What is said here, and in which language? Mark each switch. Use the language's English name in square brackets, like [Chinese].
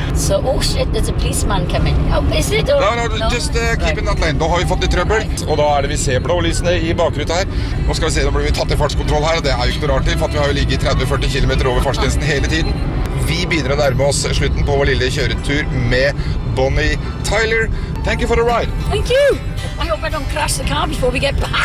[English] So, oh shit, there's a policeman coming. Oh, is it or... No, no, just keep in that lane. [Norwegian] Da har vi fått litt trøbbel, og da det vi ser blålysene I bakgrunnen her. Nå skal vi se, da blir vi tatt I fartskontroll her, og det jo ikke noe rart til, for vi har jo ligget 30-40 kilometer over fartsgrensen hele tiden. Vi begynner å nærme oss slutten på vår lille kjøretur med Bonnie Tyler. [English] Thank you for the ride. Thank you. I hope I don't crash the car before we get back.